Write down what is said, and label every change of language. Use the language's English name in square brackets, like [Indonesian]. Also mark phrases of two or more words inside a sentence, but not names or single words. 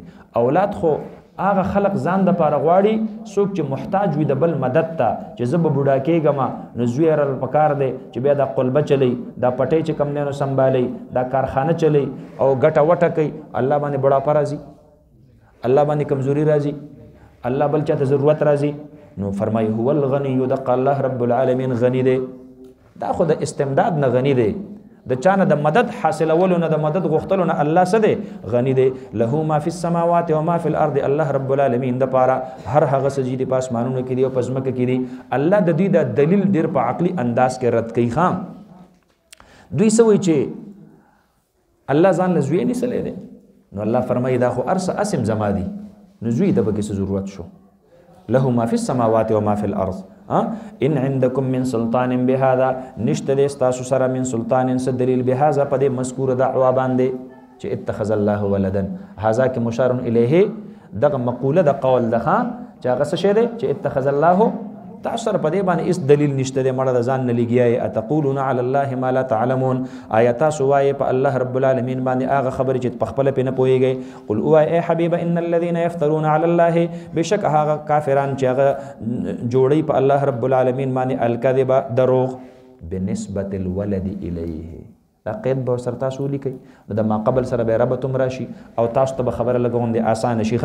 [Pashto] اولاد خو هغه خلق ځان د پاره غواړي څوک چې محتاج وي د بل مدد ته، چې زه به بوډا کېږم نو زوی رل پکار دی چې بیا دا قلبه چلی، دا پټۍ چې کم دی نو سنبالي، دا کارخانه چلی او ګټه وټه کوي، الله باندې بوډاپه راځي، الله باندې کمزوري راځي، الله بل چاته ضرورت راځي. نو فرمایي [Arabic] هو الغني، [Pashto] دقه الله رب العالمین غني دی، دا خو د استمداد نه غني دی، د چانه د مدد حاصلولو نه د مدد غوښتلو نه الله څه دی؟ غني دی. [Arabic] له ما فی السماوات و ما فی الارض، [Pashto] الله رب العالمین د پاره هر هغه څه چې په اسمانونو کې دی او په ځمکه کې دی. الله د دوی د دلیل ډېر په عقلي انداز کې رد کوي. خام دوی څه وایي چې الله ځان له زوی نیسلی دی، نو الله فرمایي دا خو ارس اسم زما دي، نو زوی د پکې څه ضرورت شو؟ [Arabic] له ما فی السماوات و ما فی الارض ان عندكم من سلطان بهذا، [Pashto] نشته د تاسو سره [Arabic] من سلطان [Pashto] څه دلیل بهذا په دې مذکور دعوا باندې چې [Arabic] اتخذ الله ولدا. [Pashto] هذا کې مشار الیه، دغه مقوله د قول ده چې هغه څه شی دی چې [Arabic] اتخذ الله، [Pashto] تاسو سره په دې باندې هیڅ دلیل نشته دی، مړه د ځان نه لګیایي. [Arabic] اتقولون علی الله ما لا تعلمون، [Pashto] آیا تاسو وایي په الله رب العالمین باندې هغه خبرې چې په خپله پرې نه پوهېږئ؟ قل ووایه ای حبیبه [Arabic] ان الذین یفترون علی الله، [Pashto] بېشک هغه کافران چې هغه جوړوي په الله رب العالمین باندې الکذب دروغ، [Arabic] بنسبت الولد الیه، [Pashto] دا قید به سره تاسو ولیکئ نو د ما قبل سره به ربط هم راشي او تاسو ته به خبره لګوندې اسانه شي.